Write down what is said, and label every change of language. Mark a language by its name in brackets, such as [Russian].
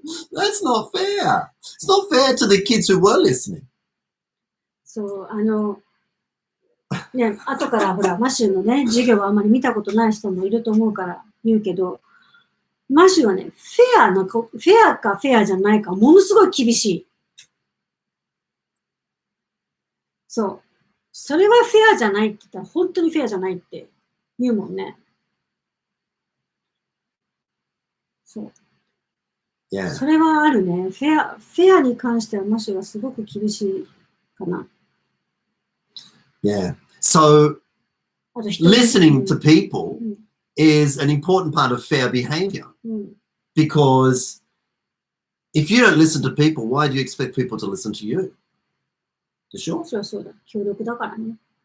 [English] That's not fair. It's not fair to the kids who were listening. [Japanese] そう、ね、後からほら、マシューのね、授業はあまり見たことない人もいると思うから言うけど、マシューはね、フェアかフェアじゃないか、ものすごい厳しい。そう。それはフェアじゃないって言ったら、本当にフェアじゃないって言うもんね。そう。 [English] Yeah. [Japanese] それはあるね。フェアに関してはマシューはすごく厳しいかな。 [English] Yeah. So listening to people is an important part of fair behavior. Because if you don't listen to people, why do you expect people to listen to you? [Japanese] でしょ？そうだ。協力だからね。